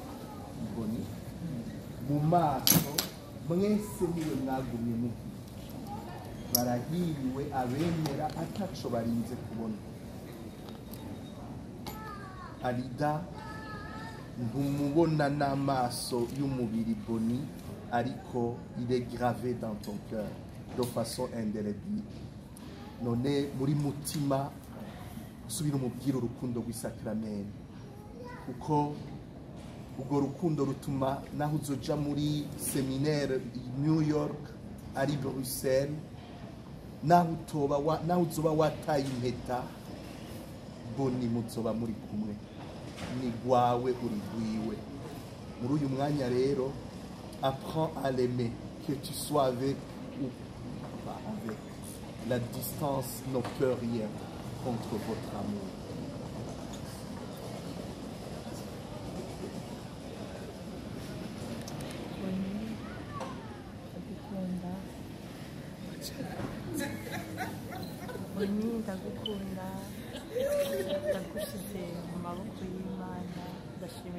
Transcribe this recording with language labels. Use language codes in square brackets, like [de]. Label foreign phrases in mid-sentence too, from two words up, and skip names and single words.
[rn] mu maso mwese niwe mwagumye mugira barahiriwe abemera ataco barinze kubona Arida ntumubona n'amaso y'umubiri boni ariko [fr] il est gravé dans ton cœur de façon indélébile [rn] none muri mutima subira umubwira urukundo rw'isakramenti kuko urwo rukundo rutuma naho uzoja muri seminaire New York ari Bruxelles naho uzoba wataye impeta boni muzoba muri kumwe ni gwawe uri gwiwe muri uyu mwanya rero [fr] apprends à l'aimer que tu sois avec ou pas avec la distance ne peut rien contre votre amour [rn] ndagukunda ndagushize mu maboko y'Imana ndashimira